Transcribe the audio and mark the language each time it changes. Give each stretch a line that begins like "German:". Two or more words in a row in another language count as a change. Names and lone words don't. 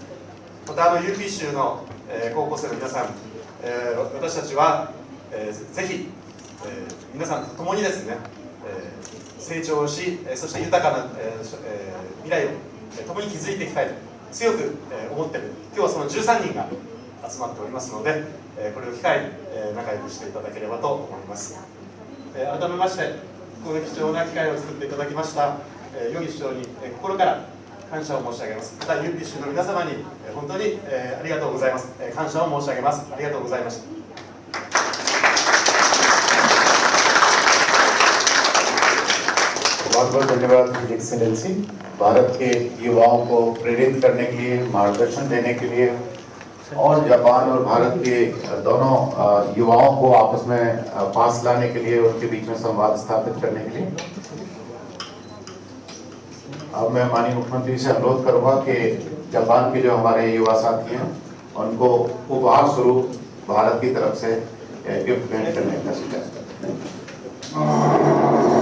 Japanese: またUP 州の高校生の皆さん、私たちはぜひ皆さんと共にですね成長し、そして豊かな未来を共に築いていきたいと強く思っている、今日はその13人が集まっておりますので、これを機会に仲良くしていただければと思います。改めましてこの貴重な機会を作っていただきましたヨギ首相に心から感謝を申し上げます。また UP 州の皆様に本当にありがとうございます。感謝を申し上げます。ありがとうございました。
Hindi: बहुत बहुत धन्यवाद
English: His Excellency.
Hindi: भारत के युवाओं को प्रेरित करने के लिए, मार्गदर्शन देने के लिए और जापान और भारत के दोनों युवाओं को आपस में पास लाने के लिए, उनके बीच में संवाद स्थापित करने के लिए अब मैं माननीय मुख्यमंत्री से अनुरोध करूंगा कि जापान के जो हमारे युवा साथी हैं उनको उपहार स्वरूप भारत की तरफ से गिफ्ट भेंट करने का सुझाव करते हैं।